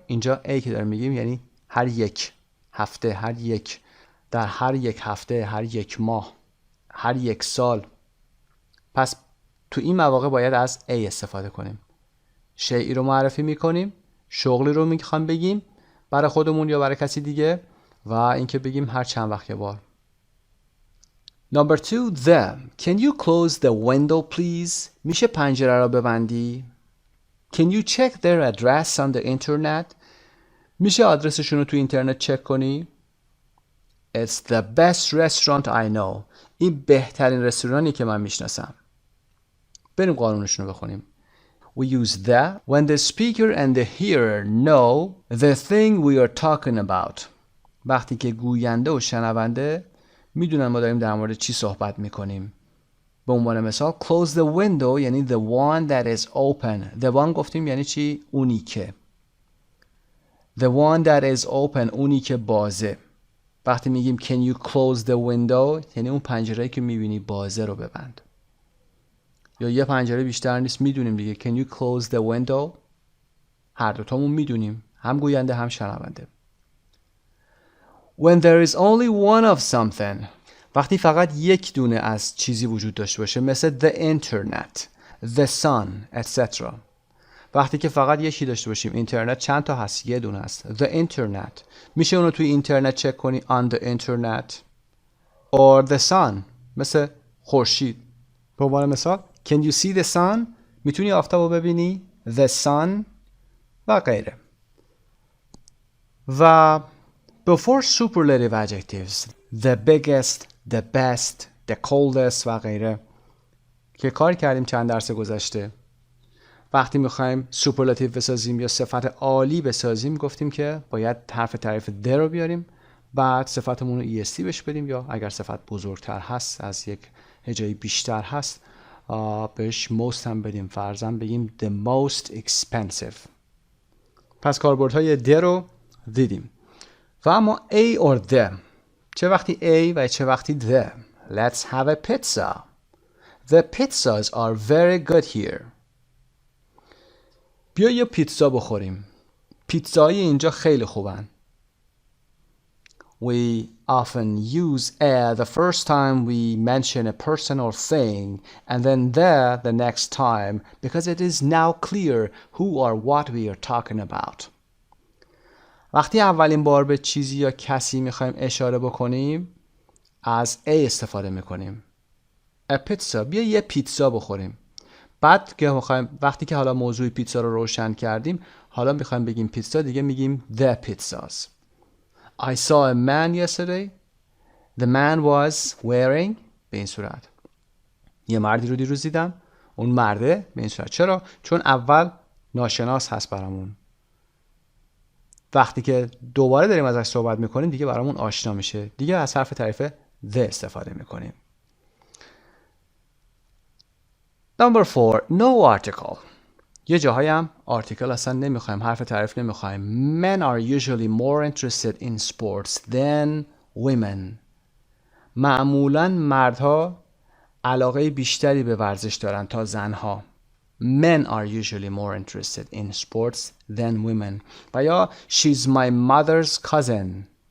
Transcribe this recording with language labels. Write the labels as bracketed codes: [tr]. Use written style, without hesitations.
[fa] اینجا a که داریم میگیم یعنی هر یک هفته، هر یک، در هر یک هفته، هر یک ماه، هر یک سال. پس تو این مواقع باید از a استفاده کنیم. شیئی رو معرفی میکنیم، شغلی رو میخوام بگیم برای خودمون یا برای کسی دیگه و اینکه بگیم هر چند وقت یه بار. [en] Number 2, the. Can you close the window please? [fa] میشه پنجره را ببندی؟ [en] Can you check their address on the internet? [fa] میشه آدرسشون رو تو اینترنت چک کنی؟ [en] It's the best restaurant I know. [fa] این بهترین رستورانی که من میشناسم. بریم قانونشون رو بخونیم. [en] We use the when the speaker and the hearer know the thing we are talking about. [fa] وقتی که گوینده و شنونده میدونن ما داریم در مورد چی صحبت میکنیم. به عنوان مثال [en] close the window یعنی the one that is open. The one [fa] گفتیم یعنی چی؟ اونی که. [en] The one that is open [fa] اونی که بازه. وقتی میگیم [en] can you close the window [fa] یعنی اون پنجره‌ای که میبینی بازه رو ببند. یا یه پنجره بیشتر نیست، میدونیم دیگه [en] can you close the window. [fa] هر دوتامون میدونیم، هم گوینده هم شنونده. [en] When there is only one of something. [fa] وقتی فقط یک دونه از چیزی وجود داشته باشه مثل [en] the internet, the sun, etc. [fa] وقتی که فقط یکی داشته باشیم اینترنت چند تا هست؟ یه دونه هست [en] the internet. [fa] میشه اونو توی اینترنت چک کنی [en] on the internet. or the sun [fa] مثل خورشید. به عنوان مثال [en] can you see the sun؟ [fa] میتونی آفتاب رو ببینی؟ the sun و غیره. [en] و before superlative adjectives the biggest, the best, the coldest [fa] و غیره که کار کردیم چند درس گذشته. وقتی میخوایم سوپرلاتیو بسازیم یا صفت عالی بسازیم گفتیم که باید حرف تعریف the رو بیاریم، بعد صفتمون رو est بهش بدیم یا اگر صفت بزرگتر هست از یک هجایی بیشتر هست بهش most هم بدیم. فرضاً بگیم [en] the most expensive. [fa] پس کاربردهای the رو دیدیم. و اما [en] a or the. [fa] چه وقتی a و چه وقتی the. [en] Let's have a pizza. The pizzas are very good here. [fa] بیا یه پیتزا بخوریم. پیتزای اینجا خیلی خوبن. [en] We often use a the first time we mention a person or thing and then the next time because it is now clear who or what we are talking about. [fa] وقتی اولین بار به چیزی یا کسی میخوایم اشاره بکنیم از a استفاده میکنیم. [en] A pizza. [fa] بیا یه پیتزا بخوریم. بعد که میخوایم وقتی که حالا موضوع پیتزا رو روشن کردیم حالا میخوایم بگیم پیتزا دیگه میگیم [en] the pizzas. I saw a man yesterday. The man was wearing [fa] به این صورت. یه مردی رو دیروز دیدم. اون مرده به این صورت. چرا؟ چون اول ناشناس هست برامون. وقتی که دوباره داریم ازش صحبت میکنیم دیگه برامون آشنا میشه. دیگه از حرف تعریف the استفاده میکنیم. [en] Number 4. No article. [fa] یه جاهایی هم article اصلا نمیخوایم، حرف تعریف نمیخوایم. [en] Men are usually more interested in sports than women. [fa] معمولاً مردها علاقه بیشتری به ورزش دارن تا زنها. [en] Men are usually more interested in sports than women. [fa] و یا [en] she's my mother's cousin.